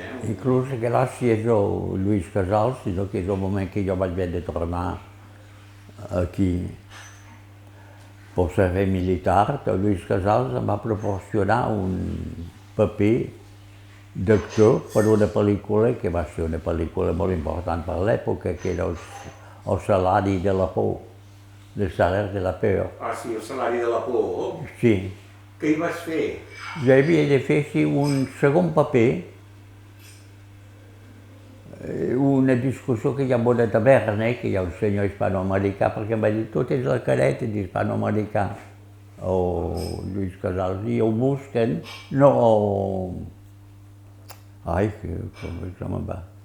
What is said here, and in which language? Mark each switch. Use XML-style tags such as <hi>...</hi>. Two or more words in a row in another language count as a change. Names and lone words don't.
<ca>Inclús gràcies al Lluís Casals, sinó que és el moment que jo vaig haver de tornar aquí pel servei militar, el Lluís Casals em va proporcionar un paper d'actor per una pel·lícula, que va ser una pel·lícula molt important per l'època, que era el salari de la por, el</ca> <fr>salaire de la peur.</fr> <ca>Ah, sí, el salari de la por? Sí. Què hi vas fer? Jo havia de fer un segon paper, una discussió que hi ha en una taverna, que hi ha un senyor hispanoamericà, perquè em va dir, tu tens la careta d'hispanoamericà, o Lluís Casals, i ho busquen, no, ai, com me'n va.</ca>